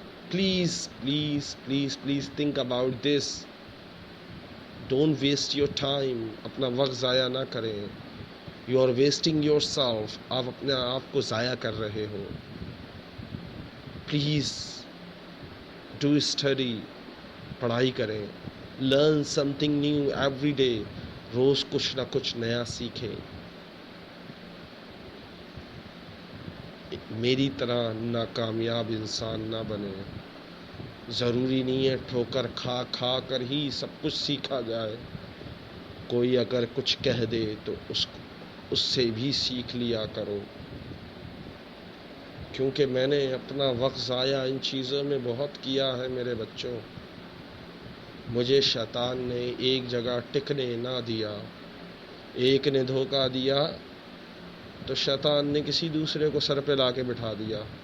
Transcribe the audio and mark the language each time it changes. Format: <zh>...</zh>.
<en>Please please please please think about this. Don't waste your time.</en> <ur>اپنا وقت ضائع نہ کریں.</ur> <en>You are wasting yourself.</en> <ur>آپ اپنے آپ کو ضائع کر رہے ہو.</ur> <en>Please do study.</en> <ur>پڑھائی کریں.</ur> <en>Learn something new every day.</en> <ur>روز کچھ نہ کچھ نیا سیکھیں. میری طرح ناکامیاب انسان نہ بنے. ضروری نہیں ہے ٹھوکر کھا کھا کر ہی سب کچھ سیکھا جائے. کوئی اگر کچھ کہہ دے تو اس سے بھی سیکھ لیا کرو. کیونکہ میں نے اپنا وقت ضائع ان چیزوں میں بہت کیا ہے میرے بچوں. مجھے شیطان نے ایک جگہ ٹکنے نہ دیا. ایک نے دھوکہ دیا تو شیطان نے کسی دوسرے کو سر پہ لا کے بٹھا دیا.</ur>